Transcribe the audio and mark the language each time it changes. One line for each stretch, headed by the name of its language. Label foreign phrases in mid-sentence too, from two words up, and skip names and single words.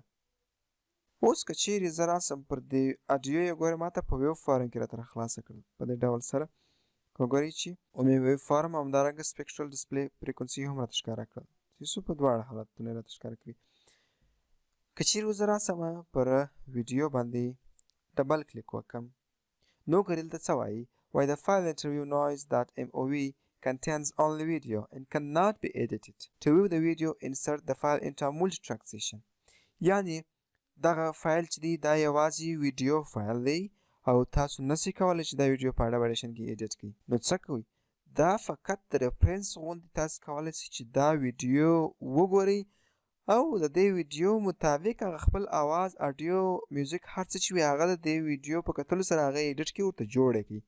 Pashto: اوس که چیرې زه راسم پر دې اډیو یې ګورئ ماته په
English: wave form
Pashto: کې راته راخلاصه کړل په دې ډول سره. وګورئ چې
English: wave form
Pashto: همدارنګه
English: spectral display frequency
Pashto: هم راته ښکاره کړل، چې په دواړه حالتونه یې راته ښکاره کړي. که چیرې زه راسمه پر ویډیو باندې
English: double click
Pashto: وکړم نو ګورئ دلته څه وایي،
English: the file interview.noise.mov contains only video and cannot be edited. To view the video, insert the file into a multi-track session.
Pashto: یعنی دغه فایل چې دی دا یوازې
English: video file
Pashto: دی او تاسو نشئ کولی چې دا ویډیو په Adobe Audition کې ایډیټ کړئ. نو څه کوئ، دا فقط د ریفرنس غوندې تاسو کولی شئ چې دا ویډیو وګورئ او د دې ویډیو مطابق هغه خپل آواز، اډیو، میوزیک، هر څه چې وي هغه د دې ویډیو په کتلو سره هغه ایډیټ کړي، ورته جوړ یې کړي.